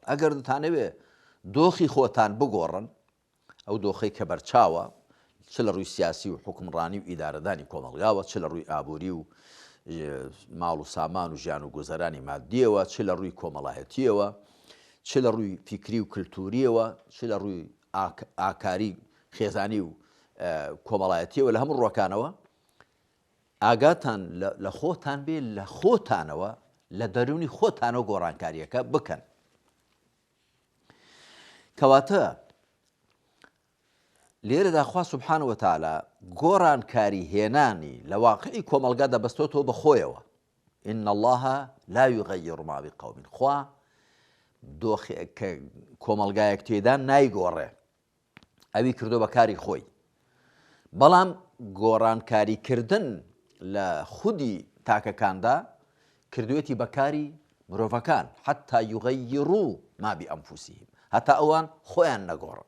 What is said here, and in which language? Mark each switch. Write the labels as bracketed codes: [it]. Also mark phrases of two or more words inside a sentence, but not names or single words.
[ckb] ئەگەر دەتانەوێ دۆخی خۆتان بگۆڕن، ئەو دۆخەی کە بەرچاوە، چ لە ڕووی سیاسی و حکمڕانی و ئیدارەدانی کۆمەڵگاوە، چ لە ڕووی ئابووری و ماڵ و سامان و ژیان و گوزەرانی مادیەوە، چ لە ڕووی کۆمەڵایەتیەوە، چ لە ڕووی فیکری و کللتوریەوە، چ لە ڕووی ئاکاری خێزانی و کۆمەڵایەتیەوە، لە هەموو ڕۆکانەوە ئاگاتان لە خۆتان بێ، لە خۆتانەوە لە دەرونی خۆتانەوە گۆڕانکاریەکە بکەن. کەواتە لێرەدا خوا [ar] سوبحانە وتعالە [ckb] گۆڕانکاری هێنانی لە واقعی کۆمەلگا دەبەستێتەوە بەخۆیەوە. [ar] إن الله لا يغير ما بقوم. [ckb] خوا کە کۆمەلگایەک تێدا نایگۆڕێ، ئەوی کردو بە کاری خۆی. بەڵام گۆڕانکاریکردن لە خودی تاکەکاندا کردوێتی بەکاری مرۆڤەکان، [ar] حتا یغەیڕوا ما بئەنفوسیهم، [ckb] هەتا ئەوان خۆیان نەگۆڕن.